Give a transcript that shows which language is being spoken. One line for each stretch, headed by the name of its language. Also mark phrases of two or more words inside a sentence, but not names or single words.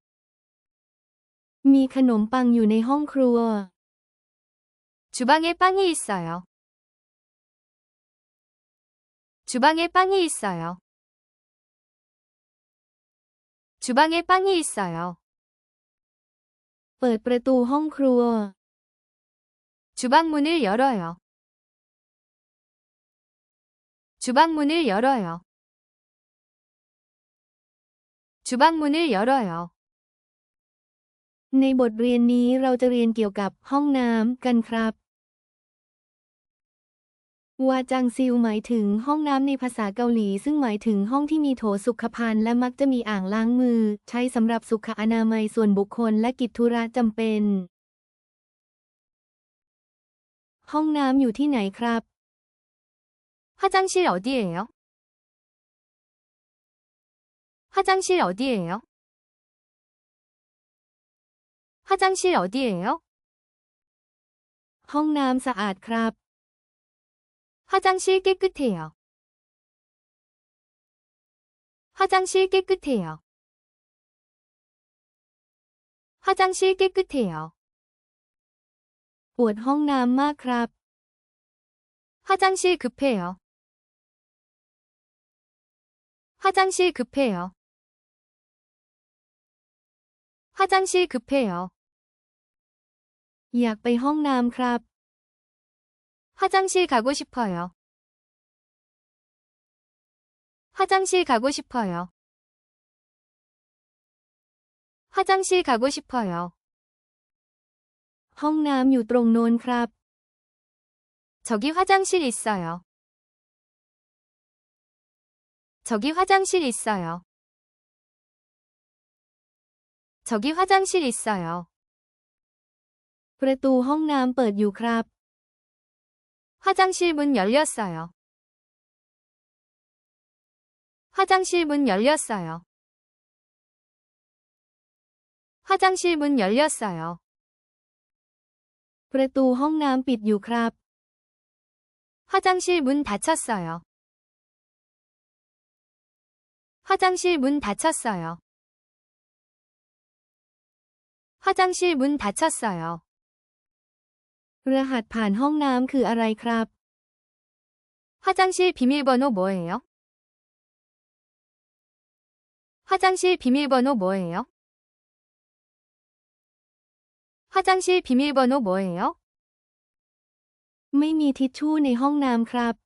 Thai: มีขนมปังอยู่ในห้องครัว
Korean: 주방에 빵이 있어요. 주방에 빵이 있어요. 주방에 빵이 있어요.
Thai: เปิดประตูห้องครัว
Korean: 주방 문을 열어요. 주방 문을 열어요. 주방 문을 열어요.
Thai: ในบทเรียนนี้เราจะเรียนเกี่ยวกับห้องน้ำกันครับวาจังซิลหมายถึงห้องน้ำในภาษาเกาหลีซึ่งหมายถึงห้องที่มีโถสุขภัณฑ์และมักจะมีอ่างล้างมือใช้สำหรับสุขอนามัยส่วนบุคคลและกิจธุระจำเป็นห้องน้ำอยู่ที่ไหนครับ
Korean: 화장실 어디예요? 화장실 어디예요? 화장실 어디예요?
Thai: ห้องน้ำสะอาดครับ
Korean: 화장실 깨끗해요. 화장실 깨끗해요. 화장실 깨끗해요.
Thai: ปวดห้องน้ำมากครับ
Korean: 화장실 급해요. 화장실 급해요. 화장실 급해요.
Thai: อยากไปห้องน้ำครับ
Korean: 화장실 가고 싶어요. 화장실 가고 싶어요. 화장실 가고 싶어요.
Thai: ห้องน้ำอยู่ตรงโน้นครับ
Korean: 저기 화장실 있어요. 저기 화장실 있어요. 저기 화장실 있어요.
Thai: ประตูห้องน้ำเปิดอยู่ครับ
Korean: 화장실 문 열렸어요. 화장실 문 열렸어요. 화장실 문 열렸어요.
Thai: ประตูห้องน้ำปิดอยู่ครับ
Korean: 화장실 문 닫혔어요. 화장실 문 닫혔어요. 화장실 문 닫혔어요.
Thai: รหัสผ่านห้องน้ำคืออะไรครับ
Korean: 화장실 비밀번호 뭐예요? 화장실 비밀번호 뭐예요? 화장실 비밀번호 뭐예요?
Thai: ไม่มีทิชชู่ในห้องน้ำครับ